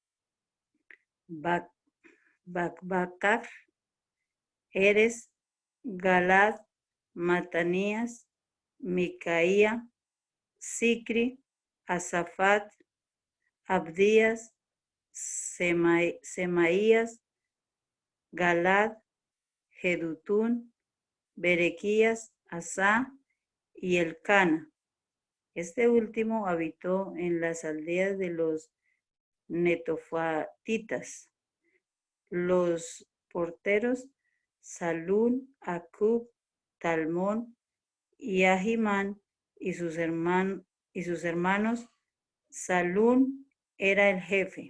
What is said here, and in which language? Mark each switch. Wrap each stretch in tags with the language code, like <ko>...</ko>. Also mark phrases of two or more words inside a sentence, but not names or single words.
<es>Bakbakar, Eres, Galad, Matanías, Micaía, Sicri, Asafat, Abdías, Semaías, Galad, Jedutún, Berequías, Asá y Elcana. Este último habitó en las aldeas de los netofatitas. Los porteros, Salún, Acub, Talmón y Ahimán y sus hermanos, Salún era el jefe.</es>